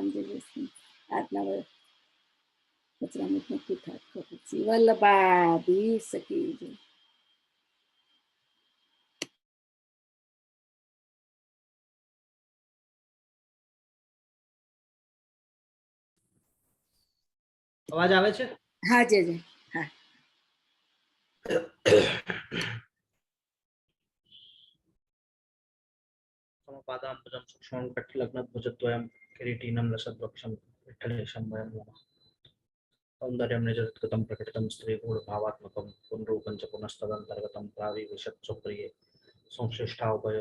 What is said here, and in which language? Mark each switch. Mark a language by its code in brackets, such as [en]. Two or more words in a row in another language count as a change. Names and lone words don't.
[gu] જય જય શ્રી આજના વચરામૃતનો પુરખાર [hi] श्री वल्लभाधीश की जय. [gu] અવાજ આવે છે? હા જય જય. હા. [sa] समपादाम्बुजं सूक्ष्मं कटिलग्नध्वजद्वयं किरीटिनं लसद्वक्षं विठ्ठलेशं वयं नमः। सौन्दर्यं निजगतं प्रकटितं स्त्रीगूढभावात्मकं पुनरूपं च पुनस्तदन्तर्गतं प्राविवेशत् सुप्रिये संश्लिष्टावपय